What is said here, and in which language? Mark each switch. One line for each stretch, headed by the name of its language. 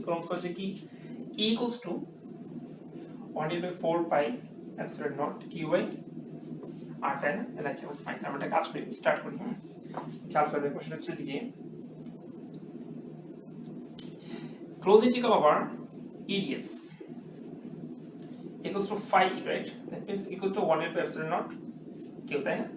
Bangla: Coulomb স্তর হচ্ছে কি
English: E equals to 1 divided by 4 pi epsilon naught q by r,
Bangla: তাই না? তাহলে আচ্ছা ফাইন, আমরা একটা কাজ করি, স্টার্ট করি। খেয়াল করে দেখো, সেটা হচ্ছে কি
English: close integral over EDS equals to phi, right? That means equals to 1 divided by epsilon naught q,
Bangla: তাই না?